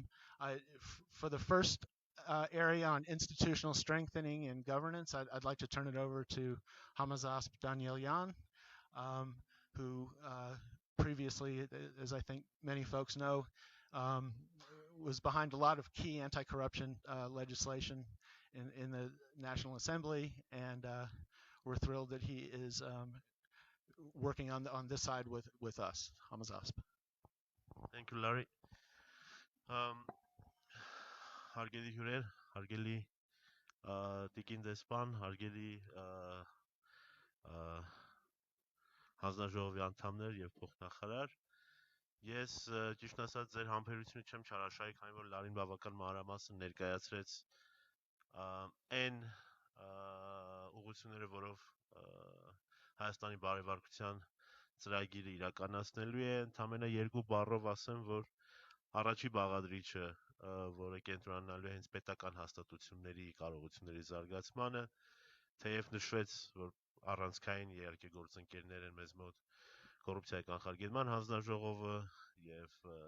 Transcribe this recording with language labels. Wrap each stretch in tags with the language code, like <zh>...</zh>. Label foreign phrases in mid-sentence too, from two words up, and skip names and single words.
<en>For the first area on institutional strengthening and governance, I'd like to turn it over to Hamazasp Danielyan, who previously, as I think many folks know, was behind a lot of key anti-corruption legislation in the National Assembly, and we're thrilled that he is working on this side with us. Hamazasp. Thank you, Larry.</en> <hy>Հարգելի հյուրեր, հարգելի տիկին դեսպան, հարգելի հանձնաժողովի անդամներ եւ փոխնախարար, ես ճիշտ ասած ձեր համբերությունը չեմ չարաշահի, քանի որ Լարին բավական մանրամասն ներկայացրեց այն ուղղությունները, որով Հայաստանի բարեվարկության ծրագիրը իրականացնելու է, ընդամենը երկու բառով ասեմ, որ առաջի բաղադրիչը, որը կենտրոնանալու է հենց պետական հաստատությունների կարողությունների զարգացմանը, թեև նշվեց, որ առանցքային իհարկե գործընկերներ են մեզ մոտ կոռուպցիայի կանխարգելման հանձնաժողովը եւ</hy>